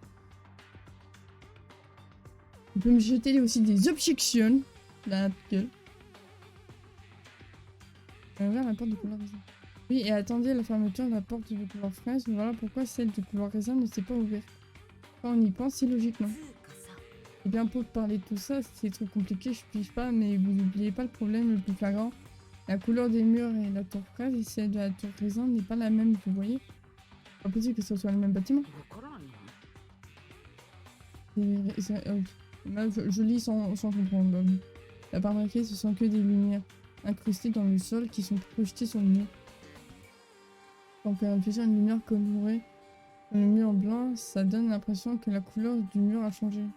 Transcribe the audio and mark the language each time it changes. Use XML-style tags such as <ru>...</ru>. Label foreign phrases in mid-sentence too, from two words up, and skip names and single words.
<fr>Tu peux me jeter aussi des objections dans la gueule. On a ouvert la porte du couloir raisin. Oui, et attendez la fermeture de la porte du couloir fraise. Voilà pourquoi celle du couloir raisin ne s'est pas ouverte. Quand on y pense, c'est logique, non?</fr> <ja>つうかさ</ja> <fr>Et bien pour parler de tout ça, c'est trop compliqué, je pige pas, mais vous n'oubliez pas le problème le plus flagrant. La couleur des murs et la tour fraise et celle de la tour raisin n'est pas la même, vous voyez? Pas possible que ce soit le même bâtiment.</fr> <ja>わからんよ</ja> <fr>Là, je lis sans comprendre. La part marquée, ce sont que des lumières incrustées dans le sol qui sont projetées sur le mur. Quand on fait réfléchir à une lumière colorée sur le mur blanc, ça donne l'impression que la couleur du mur a changé.</fr>